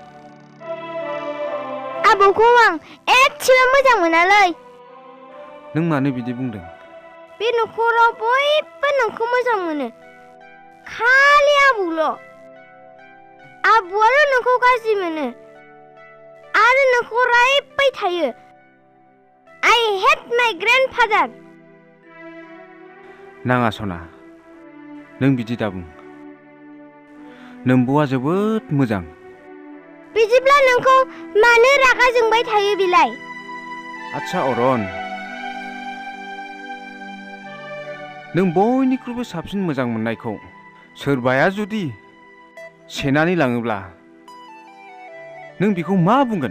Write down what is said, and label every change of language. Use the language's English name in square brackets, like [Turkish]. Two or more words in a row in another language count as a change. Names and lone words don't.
[Bodo] आबौखौ आं एसेबो मोजां मोनालै नों मानो बिदि बुंदों बे न'खराव बयबो नोंखौ मोजां मोनो खालि आबौल' आबौआल' नोंखौ गाज्रि मोनो आरो नोंखौ रायबाय थायो [English] I hate my grandfather [Bodo] नाङा सना नों बिदि दा बुं नोम्ब'आ जोबोद मोजां बिदिब्ला नोंखौ मानो रागा जोंबाय थायो बिलाय आच्छा अरन नों बयनिख्रुइबो साबसिन मोजां मोननायखौ सोरबाया जुदि सेनानै लाङोब्ला नों बेखौ मा बुंगोन